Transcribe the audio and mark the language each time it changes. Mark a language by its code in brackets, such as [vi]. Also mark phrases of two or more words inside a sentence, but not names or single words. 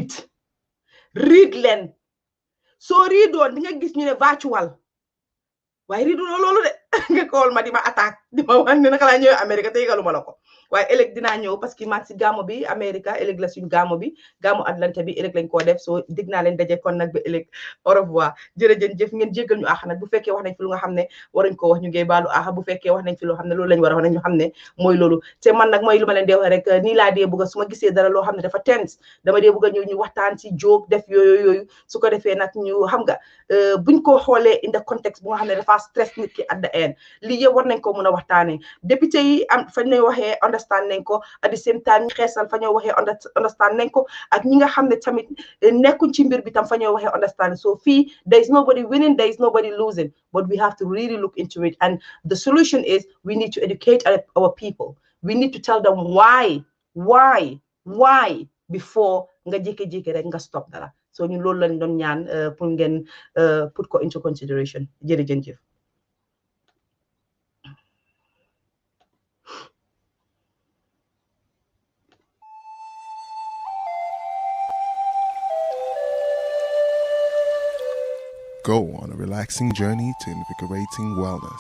[wo] read leen soo riidoon di nga gis ñu ne virtual waaye riidu loolu de nga kool ma di ma attaque di ma wax ne naka laa ñëwee Amérique te yëgalu ma la ko waaye ëllëg dinaa ñëw parce que maa ngi si gaamo bi Amérique ëllëg la suñu gaamo bi gaamo Atlanta bi ëllëg lañ koo def soo dig naa leen daje kon nag ba ëllëg [fr] au revoir [wo] jërëjëf ngeen jéggal ñu àq nag bu fekkee wax nañ fi lu nga xam ne waruñ ko wax ñu ngi baalu àq bu fekkee wax nañ fi loo xam ne loolu lañ war a wax nañ ñu xam ne mooy loolu te man nag mooy lu ma leen dee wax rek nii laa dee bëgg su ma gisee dara loo xam ne dafa tense dama dee bëgg a ñëw ñu waxtaan ci jóg def yooyu su ko defee nag ñu xam nga buñ ko xoolee [en] in the context [wo] bu nga xam ne dafa stress nit ki [en] at the end [wo] lii yëpp war nañ ko mën a waxtaanee député yi am fañ lay waxee understand nañ ko [en] at the same time [wo] ñi xeesal fa ñoo waxee understand nañ ko ak ñi nga xam ne tamit nekkuñ ci mbir bi tam fa ñoo waxee understand so fii [en] there is nobody winning there is nobody losing but we have to really look into it and the solution is we need to educate our people we need to tell them why before [wo] nga jékki-jékki rek nga stop dara so ñun loolu lañ doon ñaan pour ngeen put ko [en] into consideration [wo] jërëjëf [en] Go on a relaxing journey to invigorating wellness.